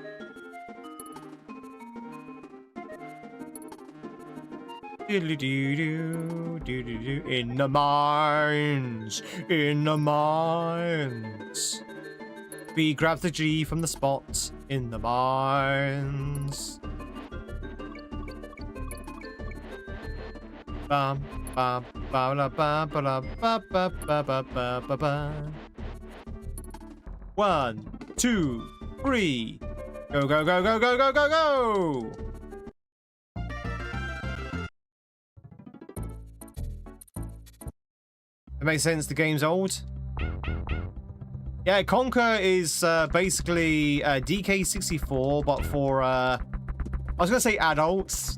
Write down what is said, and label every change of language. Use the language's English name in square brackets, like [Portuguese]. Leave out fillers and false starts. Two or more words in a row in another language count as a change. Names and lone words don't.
[English] In the mines, in the mines. B grabs the G from the spot in the mines. Bam, bam, ba la ba ba la ba ba ba ba ba ba ba. 1, 2, 3. Go, go, go, go, go, go, go, go! It makes sense, the game's old. Yeah, Conker is basically DK64, but for, I was going to say adults.